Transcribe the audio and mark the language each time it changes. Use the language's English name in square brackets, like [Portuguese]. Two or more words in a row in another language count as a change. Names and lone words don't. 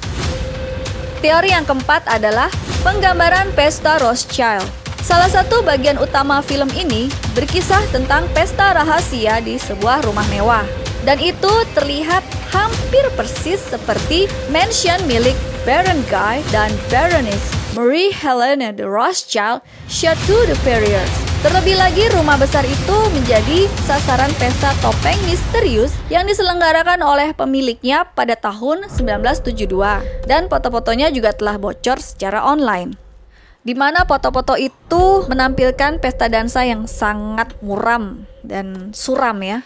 [Indonesian] Teori yang keempat adalah penggambaran pesta Rothschild. Salah satu bagian utama film ini berkisah tentang pesta rahasia di sebuah rumah mewah. Dan itu terlihat hampir persis seperti mansion milik Baron Guy dan Baroness Marie Helene de Rothschild Chateau de Perriers. Terlebih lagi, rumah besar itu menjadi sasaran pesta topeng misterius yang diselenggarakan oleh pemiliknya pada tahun 1972. Dan foto-fotonya juga telah bocor secara online, di mana foto-foto itu menampilkan pesta dansa yang sangat muram dan suram ya.